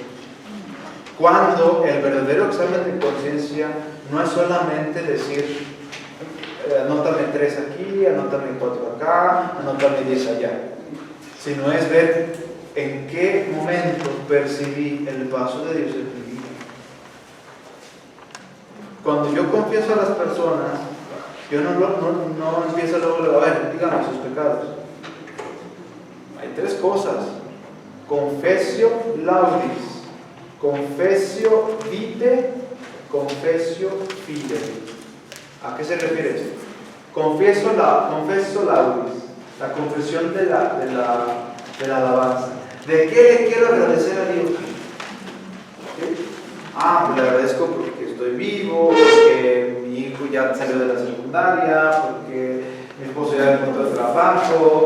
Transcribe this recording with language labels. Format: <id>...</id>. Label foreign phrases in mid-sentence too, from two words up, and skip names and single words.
<es>Cuando el verdadero examen de conciencia no es solamente decir, anótame 3 aquí, anótame 4 acá, anótame 10 allá, sino es ver en qué momento percibí el paso de Dios en mi vida. Cuando yo confieso a las personas, yo no empiezo luego a ver, díganme sus pecados. Hay 3 cosas:</es> <la>confessio laudis, confessio vitae, confessio fidei.</la> <es>¿A qué se refiere esto?</es> <la>Confieso laudis,</la> <es>la confesión de la alabanza. ¿De qué le quiero agradecer a Dios? ¿Sí? Pues le agradezco porque estoy vivo, porque mi hijo ya salió de la secundaria, porque mi esposo ya encontró trabajo.</es>